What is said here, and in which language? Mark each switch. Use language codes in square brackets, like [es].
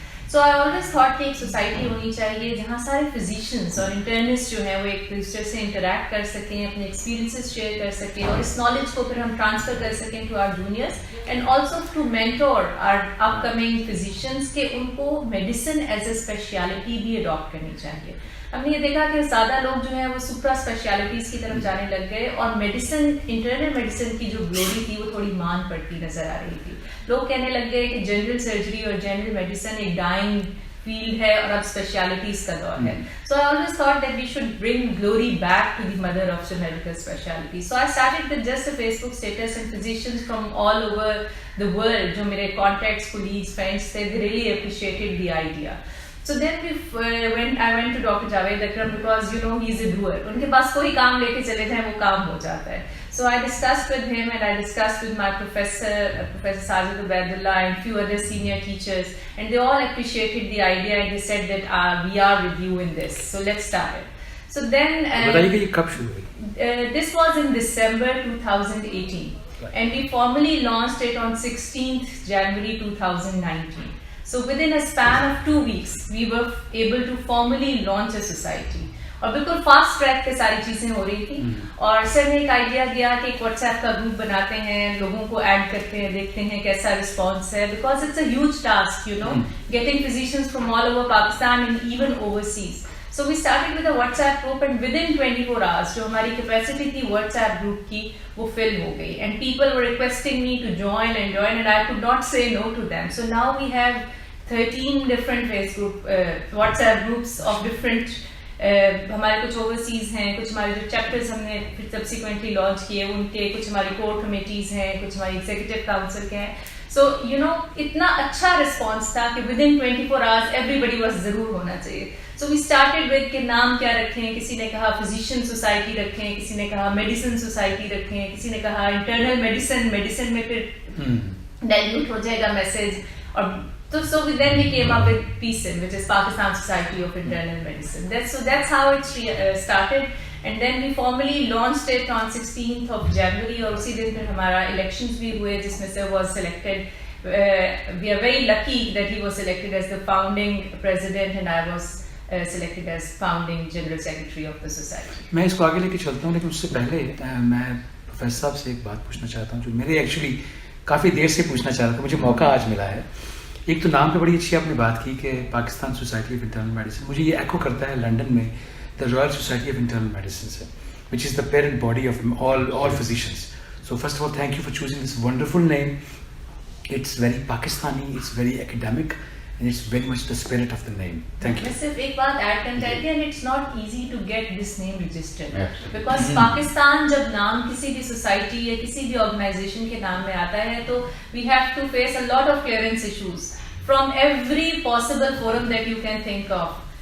[en] So I always thought [ur] کہ ایک society ہونی چاہیے جہاں سارے فزیشینس اور انٹرنسٹ جو ہیں وہ ایک دوسرے سے انٹریکٹ کر سکیں، اپنے ایکسپیرینسز شیئر کر سکیں، اور اس نالج کو پھر ہم ٹرانسفر کر سکیں [en] to our juniors and also to mentor our upcoming physicians [ur] کہ ان کو [en] medicine as a specialty [ur] بھی اڈاپٹ کرنی چاہیے. ہم نے یہ دیکھا کہ زیادہ لوگ جو ہیں وہ سپرا اسپیشلٹیز کی طرف جانے لگ گئے اور میڈیسن، انٹرنل میڈیسن کی جو گلوری تھی وہ تھوڑی مان پڑتی نظر آ رہی تھی. لوگ کہنے لگ گئے کہ جنرل سرجری اور جنرل میڈیسن ایک ڈائنگ فیلڈ ہے اور اب اسپیشلٹیز کا دور ہے. [en] So I always thought that we should bring glory back to the mother of the medical specialty. So I started with just a Facebook status and physicians from all over the world [ur] جو میرے contacts, colleagues, friends تھے، [en] They really appreciated the idea. So then I went to Dr. Javed Akram because he is a doer. [ur] ان کے پاس کوئی کام لے کے چلے جائیں وہ کام ہو جاتا ہے. [en] So I discussed with him and I discussed with my professor, Professor Sajid Ubaidullah, and few other senior teachers, and they all appreciated the idea and they said that we are with you in this. So let's start it. So then [ur] بتائیے کہ یہ کب شروع ہوئی؟ [en] This was in December 2018 and we formally launched it on 16th January 2019. So within a span of 2 weeks, we were able to formally launch a society. [ur] اور بالکل fast track پہ ساری چیزیں ہو رہی تھیں. اور سر نے ایک آئیڈیا دیا کہ ایک واٹس ایپ کا گروپ بناتے ہیں، لوگوں کو ایڈ کرتے ہیں، دیکھتے ہیں کیسا رسپانس ہے، [en] Because it's a huge task getting physicians from all over Pakistan and even overseas. So we started with a WhatsApp group and within 24 hours [ur] جو ہماری کیپیسٹی تھی WhatsApp group کی وہ fill ہو گئی [en] and people were requesting me to join and I could not say no to them. So now we have 13 different WhatsApp groups of different [ur] ہمارے کچھ overseas ہیں، کچھ ہمارے جو چیپٹرز ہم نے پھر سبسیکوینٹلی لانچ کیے ان کے، کچھ ہماری کور کمیٹیز ہیں، کچھ ہماری ایگزیکٹو کاؤنسل کے ہیں. سو اتنا اچھا رسپانس تھا کہ [en] within 24 hours everybody was [ur] ضرور ہونا چاہیے. [en] so we started with [ur] کہ نام کیا رکھیں. کسی نے کہا فزیشین سوسائٹی رکھیں، کسی نے کہا میڈیسن سوسائٹی رکھیں، کسی نے کہا انٹرنل میڈیسن میں پھر ڈائلیوٹ ہو جائے گا میسج. [en] اور so then we came up with PSIM, which is Pakistan Society of Internal Medicine. That's how it started. And then we formally launched it on 16th of January [ur] اور اسی دن پھر ہمارا elections بھی ہوئے جس میں سے [en] was selected. We are very lucky that he was selected as the founding president and I was selected as founding general secretary of the society. [ur] میں اس کو آگے لے کے چلتا ہوں لیکن اس سے پہلے میں پروفیسر صاحب سے ایک بات پوچھنا چاہتا ہوں جو میرے ایکچولی کافی دیر سے پوچھنا چاہ رہا تھا، مجھے موقع آج ملا ہے. ایک تو نام پہ بڑی اچھی آپ نے بات کی کہ Pakistan society of internal medicine, مجھے یہ ایکو کرتا ہے لنڈن میں دا Royal society of internal medicine سے [en] Which is the parent body of all physicians. So first of all, thank you for choosing this wonderful name. It's very Pakistani, it's very academic and it's very much the spirit of the name. Thank you. [ur] میں صرف ایک بات add کرنا چاہتی ہوں, [en] it's not easy to get this name registered because [ur] Pakistan جب نام کسی بھی سوسائٹی یا کسی بھی آرگنائزیشن کے نام میں آتا ہے تو [en] we have to face a lot of clearance issues from every possible forum that you can think of.